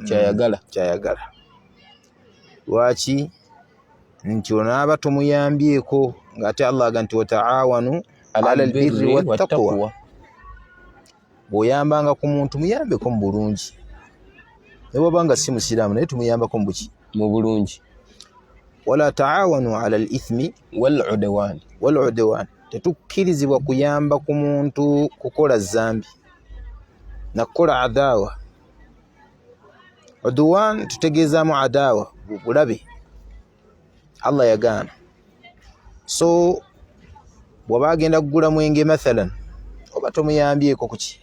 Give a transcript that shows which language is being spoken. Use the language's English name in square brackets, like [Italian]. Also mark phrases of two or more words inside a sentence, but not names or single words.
[Ganda] kyayagala. Lwaki? Nti onaaba tomuyambyeko, ng'ate Allah aga nti [Arabic] وتعاونوا على البر والتقوى. [Ganda] Bw'oyambanga ku muntu muyambeko mu bulungi. Ne bw'oba nga si musiraamu naye tumuyambako mu buki? Mu bulungi. [Arabic] ولا تعاونوا على الإثم والعدوان. [Ganda] Tetukkirizibwa kuyamba ku muntu kukola zambi na kukola adaawa. Udwan tutegeezaamu adaawa, bulabe. Allah yagaana. So bw'aba agenda kugula mwenge mathalan, oba tomuyambyeko kuki?